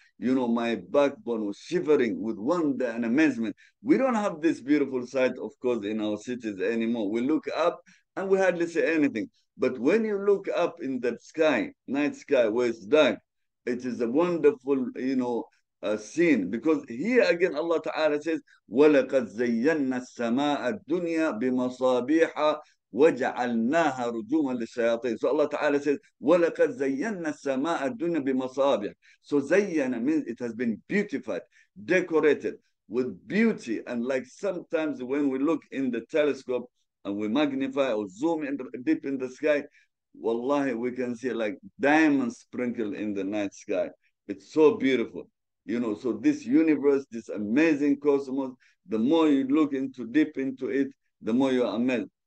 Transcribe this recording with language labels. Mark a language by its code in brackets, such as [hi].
[en] My backbone was shivering with wonder and amazement. We don't have this beautiful sight, of course, in our cities anymore. We look up and we hardly see anything. But when you look up in the sky, night sky, where it's dark, it is a wonderful, scene. Because here again, Allah Ta'ala says, [ar] وَلَقَدْ زَيَّنَّا السَّمَاءَ الدُّنْيَا بِمَصَابِيحَ وَجَعَلْنَاهَا رُجُومًا لِلشَّيَاطِينِ. [en] So Allah Ta'ala says, [ar] وَلَقَدْ زَيَّنَّا السَّمَاءَ الدُّنْيَا بِمَصَابِيحَ. [en] So zayyana means it has been beautified, decorated with beauty. And like sometimes when we look in the telescope and we magnify or zoom in deep in the sky, wallahi, we can see like diamonds sprinkled in the night sky. It's so beautiful. So this universe, this amazing cosmos, the more you look deep into it, the more you are amazed.